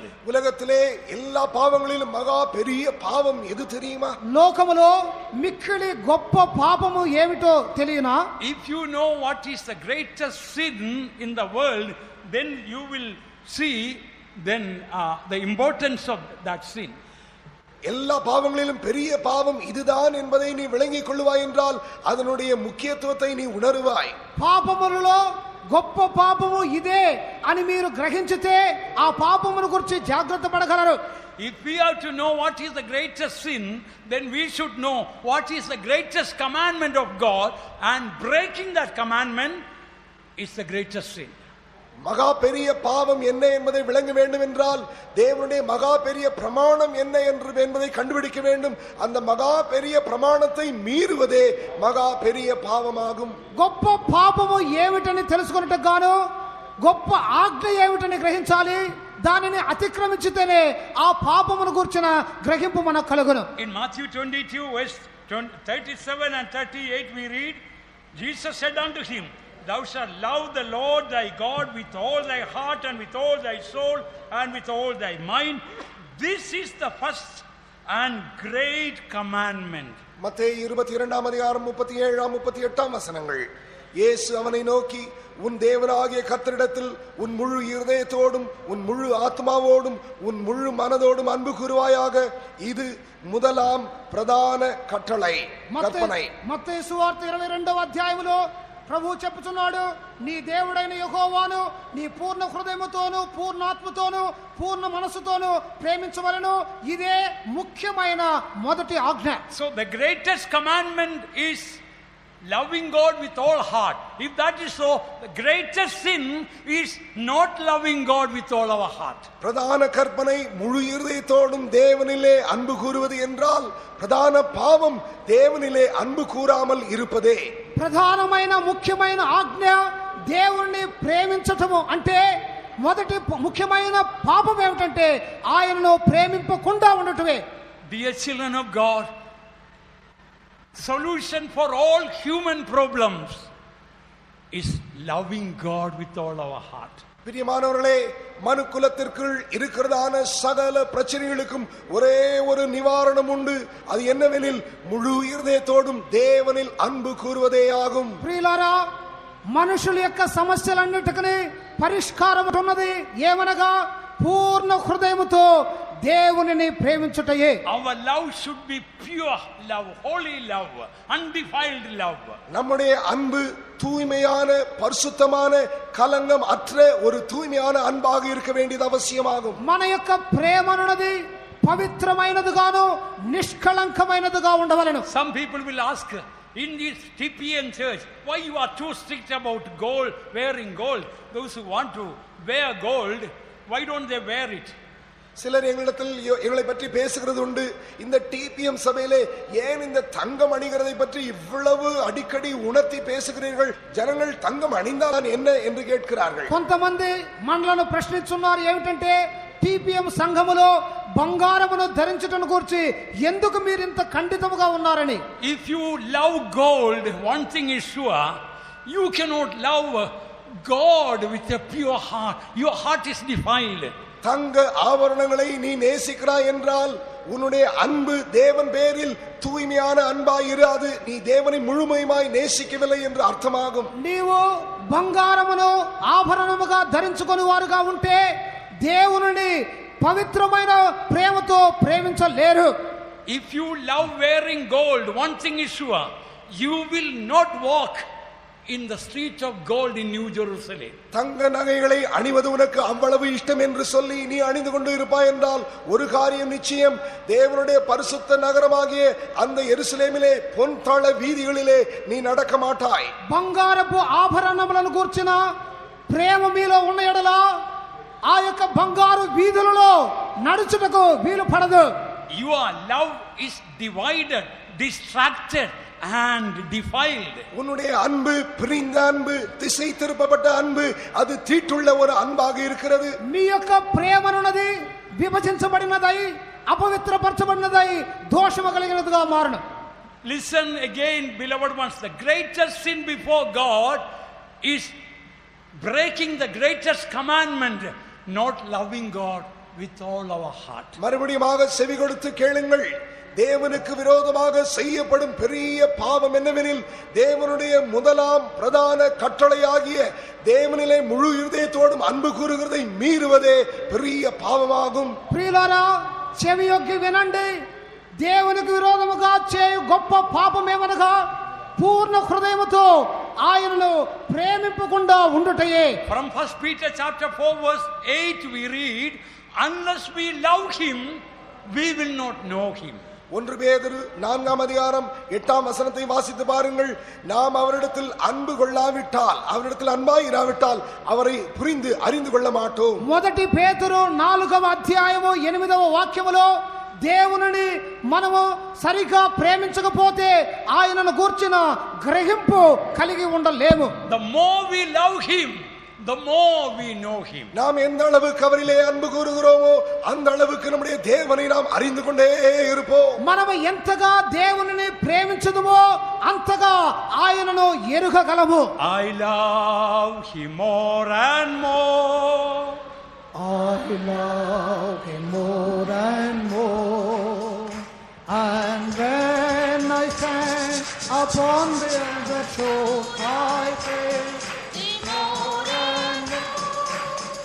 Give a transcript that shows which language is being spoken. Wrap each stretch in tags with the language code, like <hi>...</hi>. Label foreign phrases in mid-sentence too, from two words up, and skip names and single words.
<ta>உலகத்திலே எல்லா பாவங்களிலும் மகா பெரிய பாவம் எது தெரியுமா?</ta> <te>లోకములో మిక్కిలి గొప్ప పాపము ఏమిటో తెలియనా?</te> <en>If you know what is the greatest sin in the world, then you will see the importance of that sin.</en> <ta>எல்லா பாவங்களிலும் பெரிய பாவம் இதுதான் என்பதை நீ விளங்கிக் கொள்ளுவாய் என்றால் அதனுடைய முக்கியத்துவத்தை நீ உணருவாய்.</ta> <te>పాపములలో గొప్ప పాపము ఇదే అని మీరు గ్రహించితే ఆ పాపమును గురించి జాగ్రత్త పడగలరు.</te> <en>If we have to know what is the greatest sin, then we should know what is the greatest commandment of God, and breaking that commandment is the greatest sin.</en> <ta>மகா பெரிய பாவம் என்ன என்பதை விளங்க வேண்டும் என்றால் தேவனுடைய மகா பெரிய பிரமாணம் என்ன என்பதை கண்டுபிடிக்க வேண்டும். அந்த மகா பெரிய பிரமாணத்தை மீறுவதே மகா பெரிய பாவமாகும்.</ta> <te>గొప్ప పాపము ఏమిటని తెలుసుకొనుటకు గాను గొప్ప ఆజ్ఞ ఏమిటని గ్రహించాలి. దానిని అతిక్రమించితేనే ఆ పాపమును గురించిన గ్రహింపు మనకు కలుగును.</te> <en>In Matthew 22 verse 37 and 38 we read, Jesus said unto him, Thou shalt love the Lord thy God with all thy heart and with all thy soul and with all thy mind. This is the first and great commandment.</en> <ta>மத்தேயு 22ஆம் அதிகாரம் 37ஆம் 38ஆம் வசனங்கள். இயேசு அவனை நோக்கி, உன் தேவனாகிய கர்த்தரிடத்தில் உன் முழு இருதயத்தோடும் உன் முழு ஆத்மாவோடும் உன் முழு மனதோடும் அன்பு கூறுவாயாக. இது முதலாம் பிரதான கட்டளை கற்பனை.</ta> <te>మత్తయి సువార్త 22వ అధ్యాయములో ప్రభు చెప్పుచున్నాడు, నీ దేవుడైన యెహోవాను నీ పూర్ణ హృదయముతోను పూర్ణాత్మతోను పూర్ణ మనసుతోను ప్రేమించవలెను. ఇదే ముఖ్యమైన మొదటి ఆజ్ఞ.</te> <en>So the greatest commandment is loving God with all heart. If that is so, the greatest sin is not loving God with all our heart.</en> <ta>பிரதான கற்பனை முழு இருதயத்தோடும் தேவனிலே அன்பு கூறுவது என்றால் பிரதான பாவம் தேவனிலே அன்பு கூறாமல் இருப்பதே.</ta> <te>ప్రధానమైన ముఖ్యమైన ఆజ్ఞ దేవుణ్ణి ప్రేమించటము అంటే మొదటి ముఖ్యమైన పాపం ఏమిటంటే ఆయనను ప్రేమింపకుండా ఉండటమే.</te> <en>Dear children of God, solution for all human problems is loving God with all our heart.</en> <ta>பிரியமானவர்களே, மனு குலத்திற்குள் இருக்கிறதான சகல பிரச்சனைகளுக்கும் ஒரே ஒரு நிவாரணம் உண்டு. அது என்னவெனில் முழு இருதயத்தோடும் தேவனில் அன்பு கூறுவதே ஆகும்.</ta> <te>ప్రియులారా, మనుషుల యొక్క సమస్యలన్నిటికీ పరిష్కారం ఉన్నది. ఏమనగా పూర్ణ హృదయముతో దేవునిని ప్రేమించుటయే.</te> <en>Our love should be pure love, holy love, undefiled love.</en> <ta>நம்முடைய அன்பு தூய்மையான பரிசுத்தமான கலங்கம் அற்ற ஒரு தூய்மையான அன்பாக இருக்க வேண்டியது அவசியமாகும்.</ta> <te>మన యొక్క ప్రేమ అన్నది పవిత్రమైనదిగాను నిష్కళంకమైనదిగా ఉండవలెను.</te> <en>Some people will ask, in this TPN church, why you are too strict about gold, wearing gold? Those who want to wear gold, why don't they wear it?</en> <ta>சிலர் எங்களிடத்தில் எங்களை பற்றி பேசுகிறது உண்டு. இந்த டிபிஎம் சபையிலே ஏன் இந்த தங்கம் அணிகிறதை பற்றி இவ்வளவு அடிக்கடி உணர்த்தி பேசுகிறீர்கள்? ஜனங்கள் தங்கம் அணிந்தால் என்ன என்று கேட்கிறார்கள்.</ta> <te>కొంతమంది మనలను ప్రశ్నిస్తున్నారు, ఏమిటంటే టిపిఎం సంఘములో బంగారమును ధరించటం గురించి ఎందుకు మీరు ఇంత ఖండితముగా ఉన్నారని.</te> <en>If you love gold, one thing is sure, you cannot love God with a pure heart. Your heart is defiled.</en> <ta>தங்க ஆபரணங்களை நீ நேசிக்கிறாய் என்றால் உன்னுடைய அன்பு தேவன் பேரில் தூய்மையான அன்பாய் இராது. நீ தேவனை முழுமையாய் நேசிக்கவில்லை என்று அர்த்தமாகும்.</ta> <te>నీవు బంగారమును ఆభరణముగా ధరించుకొని వారుగా ఉంటే దేవునిని పవిత్రమైన ప్రేమతో ప్రేమించలేరు.</te> <en>If you love wearing gold, one thing is sure, you will not walk in the streets of gold in New Jerusalem.</en> <ta>தங்க நகைகளை அணிவது உனக்கு அவ்வளவு இஷ்டம் என்று சொல்லி நீ அணிந்து கொண்டு இருப்பாய் என்றால் ஒரு காரியம் நிச்சயம், தேவனுடைய பரிசுத்த நகரமாகிய அந்த எருசலேமிலே பொன்தள வீதிகளிலே நீ நடக்க மாட்டாய்.</ta> <te>బంగారపు ఆభరణములను గూర్చిన ప్రేమ మీలో ఉన్న ఎడల ఆ యొక్క బంగారు వీధులలో నడుచుటకు వీలు పడదు.</te> <en>Your love is divided, distracted, and defiled.</en> <ta>உன்னுடைய அன்பு பிரிந்த அன்பு, திசை திருப்பப்பட்ட அன்பு, அது தீட்டுள்ள ஒரு அன்பாக இருக்கிறது.</ta> <te>మీ యొక్క ప్రేమనున్నది విభజించబడినదై అపవిత్రపరచబడినదై దోషము కలిగినదిగా మారును.</te> <en>Listen again, beloved ones. The greatest sin before God is breaking the greatest commandment, not loving God with all our heart.</en> <ta>மறுபடியும் செவி கொடுத்து கேளுங்கள். தேவனுக்கு விரோதமாக செய்யப்படும் பெரிய பாவம் என்னவெனில், தேவனுடைய முதலாம் பிரதான கட்டளையாகிய தேவனிலே முழு இருதயத்தோடும் அன்பு கூறுகிறதை மீறுவதே பெரிய பாவமாகும்.</ta> <te>ప్రియులారా, చెవియొగ్గి వినండి. దేవునికి విరోధముగా చేయు గొప్ప పాపమేమనగా పూర్ణ హృదయముతో ఆయనను ప్రేమింపకుండా ఉండుటయే.</te> <en>From 1 Peter chapter 4 verse 8 we read, unless we love him, we will not know him.</en> <ta>1 பேதுரு 4ஆம் அதிகாரம் 8ஆம் வசனத்தை வாசித்து பாருங்கள். நாம் அவரிடத்தில் அன்பு கொள்ளாவிட்டால், அவரிடத்தில் அன்பாய் இராவிட்டால் அவரை புரிந்து அறிந்து கொள்ள மாட்டோம்.</ta> <te>మొదటి పేతురు 4వ అధ్యాయము 8వ వాక్యములో దేవునిని మనము సరిగా ప్రేమించకపోతే ఆయనను గూర్చిన గ్రహింపు కలిగి ఉండలేము.</te> <en>The more we love him, the more we know him.</en> <ta>நாம் எந்த அளவுக்கு அவரிலே அன்பு கூறுகிறோமோ அந்த அளவுக்கு நம்முடைய தேவனை நாம் அறிந்து கொண்டே இருப்போம்.</ta> <te>మనము ఎంతగా దేవునిని ప్రేమించుదుమో అంతగా ఆయనను ఎరుగగలము.</te> <en>I love him more and more. I love him more and more, and when I stand upon the shore, I pray more and more.</en>